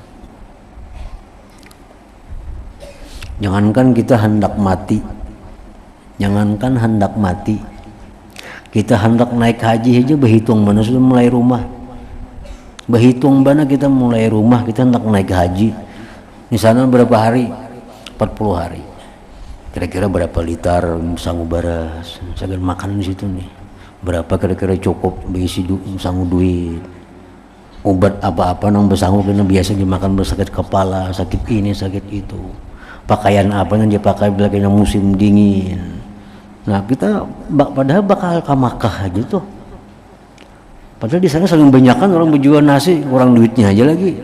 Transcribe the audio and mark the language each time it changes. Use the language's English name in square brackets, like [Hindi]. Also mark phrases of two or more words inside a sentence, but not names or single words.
[Indonesian] Jangankan kita hendak mati, kita hendak naik haji aja berhitung mana sudah mulai rumah, berhitung mana kita mulai rumah, kita hendak naik haji. Di sana berapa hari? 40 hari. Kira-kira berapa liter sanggup beras, saya makan di situ nih. Berapa kira-kira cukup berisi sanggup duit. Obat apa-apa nang bersanggup karena biasa dimakan bersakit kepala, sakit ini, sakit itu. Pakaian apa yang dia pakai bila kena musim dingin. Nah kita padahal bakal ke Makkah aja tuh. Padahal di sana saling banyakan orang berjual nasi, kurang duitnya aja lagi.